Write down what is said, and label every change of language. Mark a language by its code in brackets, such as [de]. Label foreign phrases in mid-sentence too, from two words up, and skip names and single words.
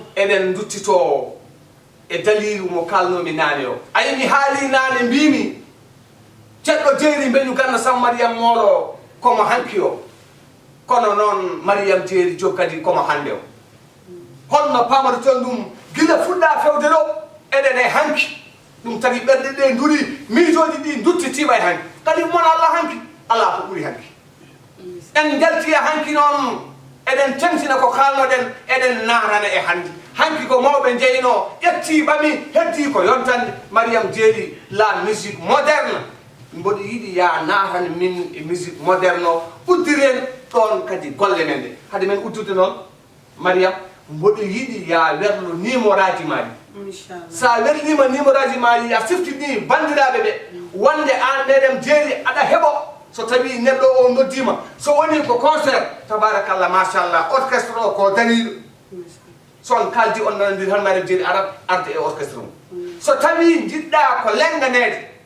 [ff] eɗen duttito e dalilu mo kalnomi nane o ayimi haali nane mbimi ceddo jeeri beñu ganna sam Mariam molo komo hanki o kono non Mariam jeeri jokkadi komo hande o holno pamata ton ɗum gila fuɗɗa fewde ɗo eɗen e hanki ɗum tagi ɓerɗe ɗe nduri miijoji ɗi duttitima e hanki kadi mona Allah hanki ala ko ɓuuri hanki en jalti e hanki noon eɗen tentina ko kalnoɗen eɗen narana e hande hanki ko mawɓe jeyno ƴetti ɓami heddi ko yontande Mariam jeeri [fr] la musique moderne [ff] mboɗo yiɗi ya narana min e [fr] musique moderne [ff] o uddiren ɗon kadi golle men ɗe hade men uddude noon Mariam mboɗo yiɗi ya werlo numéroji maɗi sa werlima numéroji maɗi ya siftini bandiraɓe ɓe wonde an meɗen jeeri aɗa heeɓo so tawi neɗɗo o noddima so woni ko concert [ar] تبارك الله ما شاء الله [ff] orchestre o ko dariɗo son kaldi on nanodiri han Mariam jeeri arat arde e orchestre mum so tawi jiɗɗa ko lenganede